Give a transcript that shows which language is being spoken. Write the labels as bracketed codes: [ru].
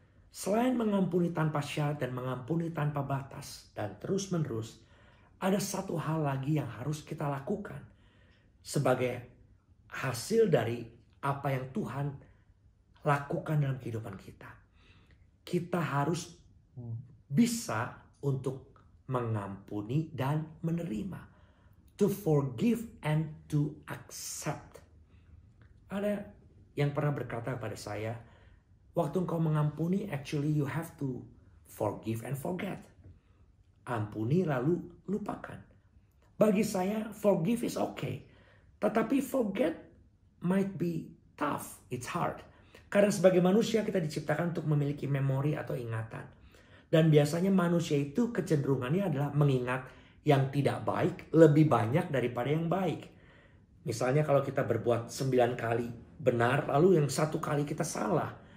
[id] Selain mengampuni tanpa syarat dan mengampuni tanpa batas dan terus menerus, ada satu hal lagi yang harus kita lakukan sebagai hasil dari apa yang Tuhan lakukan dalam kehidupan kita. Kita harus bisa untuk mengampuni dan menerima. [en] To forgive and to accept. [id] Ada yang pernah berkata kepada saya, waktu engkau mengampuni, [en] actually you have to forgive and forget. [id] Ampuni lalu lupakan. Bagi saya, [en] forgive is okay. [id] Tetapi [en] forget might be tough, it's hard. [id] Karena sebagai manusia kita diciptakan untuk memiliki memori atau ingatan. Dan biasanya manusia itu kecenderungannya adalah mengingat yang tidak baik lebih banyak daripada yang baik. Misalnya kalau kita berbuat 9 kali benar, lalu yang 1 kali kita salah.